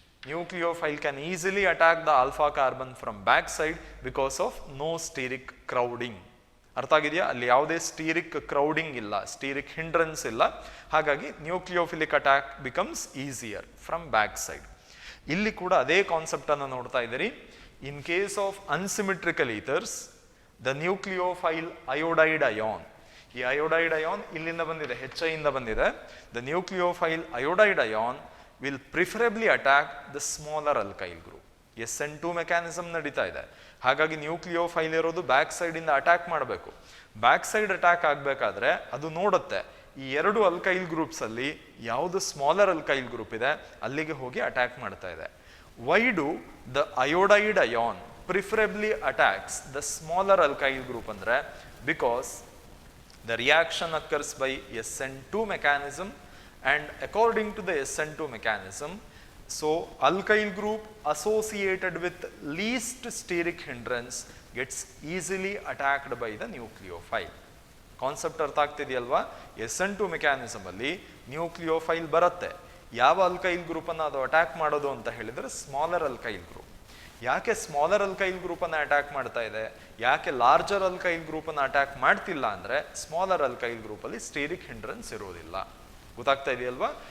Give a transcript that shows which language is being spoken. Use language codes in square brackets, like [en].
[en] Nucleophile can easily attack the alpha carbon from back side because of no steric crowding. [kn] ಅರ್ಥ ಆಗಿದೆಯಾ? ಅಲ್ಲಿ ಯಾವುದೇ stearic crowding ಇಲ್ಲ, stearic hindrance ಇಲ್ಲ. ಹಾಗಾಗಿ [en] Nucleophilic attack becomes easier from back side. [kn] ಇಲ್ಲಿ ಕೂಡ ಅದೇ ಕಾನ್ಸೆಪ್ಟ್ ಅನ್ನು ನೋಡ್ತಾ ಇದ್ದೀರಿ. [en] In case of unsymmetrical ethers, the nucleophile iodide ion, [kn] ಈ iodide ion ಇಲ್ಲಿಂದ ಬಂದಿದೆ, HI ಇಂದ ಬಂದಿದೆ. [en] The nucleophile iodide ion will preferably attack the smaller alkyl group. [kn] SN2 mechanism ನಡೀತಾ ಇದೆ. ಹಾಗಾಗಿ ನ್ಯೂಕ್ಲಿಯೋಫೈಲ್ ಇರೋದು ಬ್ಯಾಕ್ ಸೈಡ್ ಇಂದ ಅಟ್ಯಾಕ್ ಮಾಡಬೇಕು. ಬ್ಯಾಕ್ ಸೈಡ್ ಅಟ್ಯಾಕ್ ಆಗಬೇಕಾದ್ರೆ ಅದು ನೋಡುತ್ತೆ ಈ ಎರಡು ಅಲ್ಕೈಲ್ ಗ್ರೂಪ್ಸ್ ಅಲ್ಲಿ ಯಾವುದು ಸ್ಮಾಲರ್ ಅಲ್ಕೈಲ್ ಗ್ರೂಪ್ ಇದೆ ಅಲ್ಲಿಗೆ ಹೋಗಿ ಅಟ್ಯಾಕ್ ಮಾಡ್ತಾ ಇದೆ. [en] Why do the iodide ion preferably attacks the smaller alkyl group [kn] andre [en] because the reaction occurs by SN2 mechanism, and according to the SN2 mechanism, so alkyl group associated with least steric hindrance gets easily attacked by the nucleophile. [kn] Concept ಅರ್ಥ ಆಗ್ತಿದೆಯಲ್ವಾ? SN2 mechanism ಅಲ್ಲಿ nucleophile ಬರುತ್ತೆ. ಯಾವ alkyl ಗ್ರೂಪನ್ನು ಅದು attack ಮಾಡೋದು ಅಂತ ಹೇಳಿದ್ರೆ smaller alkyl group. ಯಾಕೆ smaller alkyl ಗ್ರೂಪನ್ನು attack ಮಾಡ್ತಾ ಇದೆ, ಯಾಕೆ ಲಾರ್ಜರ್ ಅಲ್ಕೈಲ್ ಗ್ರೂಪನ್ನು ಅಟ್ಯಾಕ್ ಮಾಡ್ತಿಲ್ಲ ಅಂದರೆ ಸ್ಮಾಲರ್ ಅಲ್ಕೈಲ್ ಗ್ರೂಪಲ್ಲಿ ಸ್ಟೀರಿಕ್ ಹಿಂಡ್ರೆನ್ಸ್ ಇರೋದಿಲ್ಲ. ಗೊತ್ತಾಗ್ತಾ ಇದೆಯಲ್ವಾ?